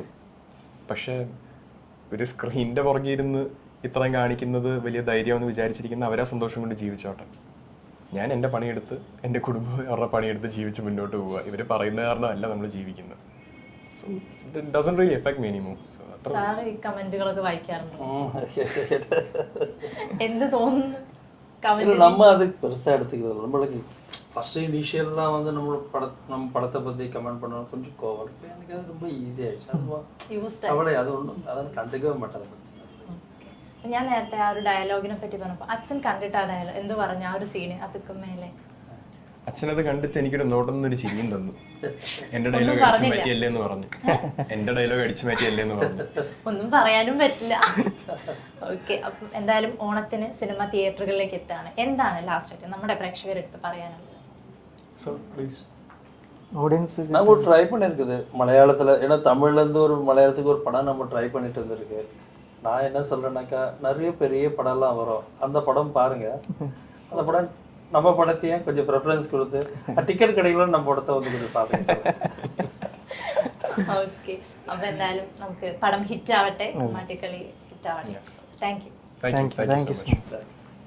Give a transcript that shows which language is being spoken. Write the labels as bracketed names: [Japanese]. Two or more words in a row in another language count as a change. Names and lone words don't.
[Malayalam] പക്ഷെ ഒരു സ്ക്രീനിന്റെ പുറകെ ഇരുന്ന് ഇത്രയും കാണിക്കുന്നത് വലിയ ധൈര്യമെന്ന് വിചാരിച്ചിരിക്കുന്ന അവരാ സന്തോഷം കൊണ്ട് ജീവിച്ചോട്ടെ. ഞാൻ എൻ്റെ പണിയെടുത്ത് എൻ്റെ കുടുംബം അവരുടെ പണിയെടുത്ത് ജീവിച്ച് മുന്നോട്ട് പോവുക. ഇവർ പറയുന്ന കാരണമല്ല നമ്മൾ ജീവിക്കുന്നത്. [English] so it doesn't really affect me anymore. [Malayalam] സാർ ഈ കമന്റുകളൊക്കെ വായിക്കാറുണ്ടോ? എന്ത് തോന്നുന്നു? [Tamil] நம்ம அது பெருசாக எடுத்துக்கிறது நம்மளுக்கு ஃபஸ்ட்டு இனிஷியல்லாம் வந்து நம்ம படத்தை பற்றி கமெண்ட் பண்ணோம், கொஞ்சம் கோவம் இருக்கும். எனக்கு அது ரொம்ப ஈஸியாகிடுச்சு. அது அவளை அது ஒன்றும் அதெல்லாம் கண்டுக்கவே மாட்டேன். [Malayalam] ഞാൻ നേരത്തെ ആ ഒരു ഡയലോഗിനെ പറ്റി പറഞ്ഞപ്പോൾ അച്ഛൻ കണ്ടിട്ട് ആ ഡയലോഗ് എന്ത് പറഞ്ഞു ആ ഒരു സീന് അതുക്കും മേലെ? അച്ഛനത് കണ്ടിട്ട് എനിക്കൊരു നോട്ടുന്നൊരു ചിരിയും തന്നു. എന്റെ ഡയലോഗ് അടിച്ചു മാറ്റിയല്ലേ എന്ന് പറഞ്ഞു. എന്റെ ഡയലോഗ് അടിച്ചു മാറ്റിയല്ലേ എന്ന് പറഞ്ഞു. ഒന്നും പറയാനും പറ്റില്ല. ഓക്കെ, അപ്പം എന്തായാലും ഓണത്തിന് സിനിമ തിയേറ്ററുകളിലേക്ക് എത്താണ്. എന്താണ് ലാസ്റ്റ് ആയിട്ട് നമ്മുടെ പ്രേക്ഷകരെടുത്ത് പറയാനുള്ളത്? [English] so please [Tamil] ஆடியன்ஸு நம்ம ட்ரை பண்ணியிருக்குது மலையாளத்தில். ஏன்னா தமிழ்லேருந்து ஒரு மலையாளத்துக்கு ஒரு படம் நம்ம ட்ரை பண்ணிட்டு இருந்திருக்கு. நான் என்ன சொல்கிறேன்னாக்கா, நிறைய பெரிய படம்லாம் வரும், அந்த படம் பாருங்க. அந்த படம் நம்ம படத்தையும் கொஞ்சம் ப்ரிஃபரன்ஸ் கொடுத்து டிக்கெட் கிடைக்கல நம்ம படத்தை வந்து கொஞ்சம் பாருங்க. [Malayalam] ഓക്കെ, അപ്പോൾ എന്തായാലും നമുക്ക് പടം ഹിറ്റ് ആവട്ടെ, കുമ്മാട്ടിക്കളി ഹിറ്റ് ആവട്ടെ. [English] thank you. thank you so much.